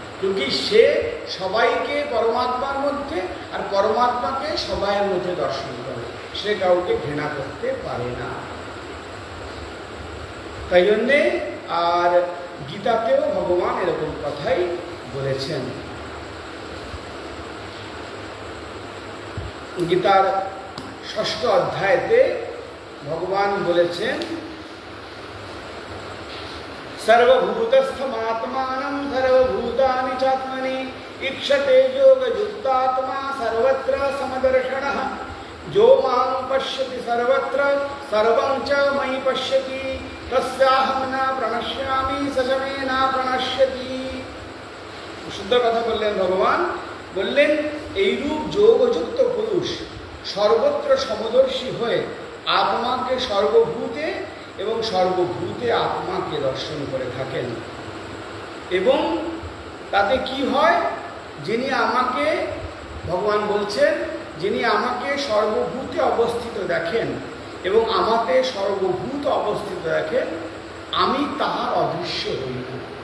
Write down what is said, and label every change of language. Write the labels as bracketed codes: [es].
[bn] কিন্তু সে সবাইকে পরমাত্মার মধ্যে আর পরমাত্মাকে সবাইয়ের মধ্যে দর্শন করে, সে কাউকে ঘৃণা করতে পারে না। তাই জন্যে আর গীতাতেও ভগবান এরকম কথাই বলেছেন। গীতার 6ষ্ঠ অধ্যায়তে ভগবান বলেছেন [sa] সর্বভূতস্থমাত্মানং সর্বভূতানি চাত্মনি ইক্ষতে যোগযুক্তাত্মা সর্বত্র সমদর্শনঃ जो मां पश्यति सर्वत्र सर्वं च मयि पश्यति तस्याहं न प्रणश्यामि स च मे न प्रणश्यति। [bn] শুদ্ধ কথা বললেন ভগবান, বললেন এইরূপ যোগযুক্ত পুরুষ সর্বত্র সমদর্শী হয়ে আত্মাকে সর্বভূতে এবং সর্বভূতে আত্মাকে দর্শন করে থাকেন। এবং তাতে কি হয়, যিনি আমাকে, ভগবান বলছেন, যিনি আমাকে সর্বভূতে অবস্থিত দেখেন এবং আমাতে সর্বভূত অবস্থিত দেখেন, আমি তাহার অদৃশ্য হই না।